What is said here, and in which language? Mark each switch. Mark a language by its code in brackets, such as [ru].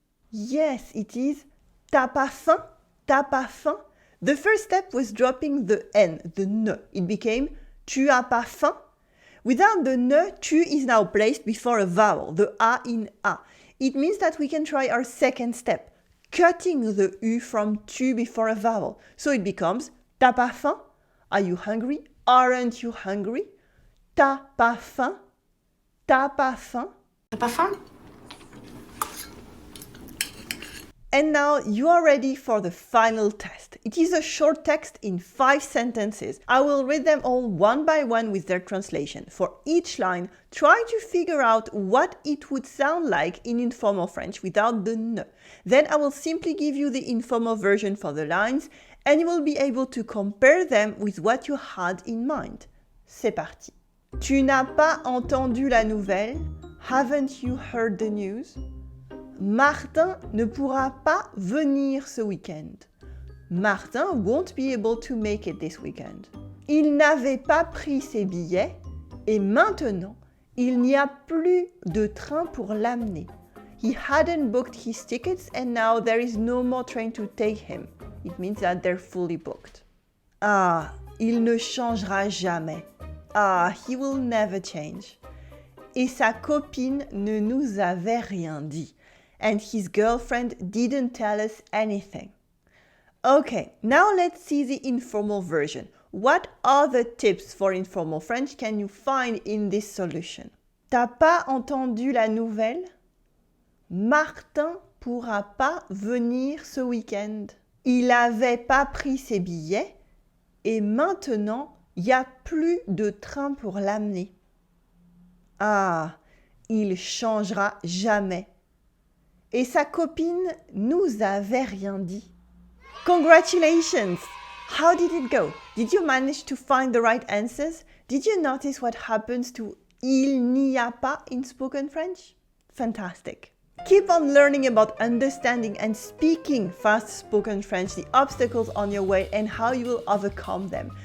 [fr] Yes, it is t'as pas faim, t'as pas faim. [en] The first step was dropping the N, the ne. It became tu as pas faim. Without the ne, tu is now placed before a vowel, the a in a. It means that we can try our second step, cutting the u from tu before a vowel. So it becomes t'as pas faim? Are you hungry? Aren't you hungry? T'as pas faim? T'as pas faim? [fr] T'as pas faim? [en] And now you are ready for the final test. It is a short text in 5 sentences. I will read them all one by one with their translation. For each line, try to figure out what it would sound like in informal French without the ne. Then I will simply give you the informal version for the lines and you will be able to compare them with what you had in mind. [fr] C'est parti. Tu n'as pas entendu la nouvelle? [en] Haven't you heard the news? [fr] Martin ne pourra pas venir ce week-end. [en] Martin won't be able to make it this weekend. [fr] Il n'avait pas pris ses billets et maintenant, il n'y a plus de train pour l'amener. [en] He hadn't booked his tickets and now there is no more train to take him. It means that they're fully booked. [fr] Ah, il ne changera jamais. Ah, he will never change. Et sa copine ne nous avait rien dit. [en] And his girlfriend didn't tell us anything. Okay, now let's see the informal version. What other tips for informal French can you find in this solution? [fr] T'as pas entendu la nouvelle? Martin pourra pas venir ce week-end. Il avait pas pris ses billets et maintenant, il n'y a plus de train pour l'amener. Ah, il changera jamais. Et sa copine nous avait rien dit. [en] Congratulations! How did it go? Did you manage to find the right answers? Did you notice what happens to il n'y a pas in spoken French? Fantastic! Keep on learning about understanding and speaking fast spoken French, the obstacles on your way and how you will overcome them.